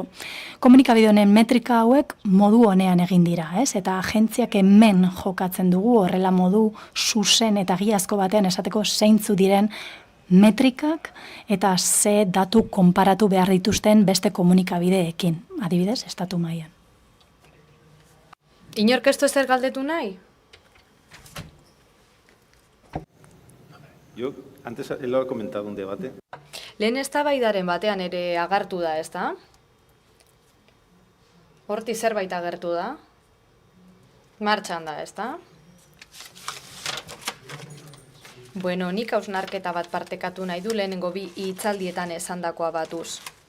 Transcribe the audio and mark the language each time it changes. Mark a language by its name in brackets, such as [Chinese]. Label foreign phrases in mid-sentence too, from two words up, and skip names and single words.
[Basque] Komunikabide honen metrika hauek modu honean egin dira, eta agentziak hemen jokatzen dugu, horrela modu zuzen eta giazko batean esateko zeintzu diren metrikak eta ze datu konparatu behar dituzten beste komunikabideekin, adibidez, estatu mailan. Inork ez du ezer galdetu nahi? [Spanish] Yo antes lo he comentado un debate. [Basque] Lehen eztabaidaren batean ere agertu da, ezta? Horti zerbait agertu da? Martxan da, ezta? Bueno, nik hausnarketa bat partekatu nahi du lehenengo 2 hitzaldietan esandakoa batuz.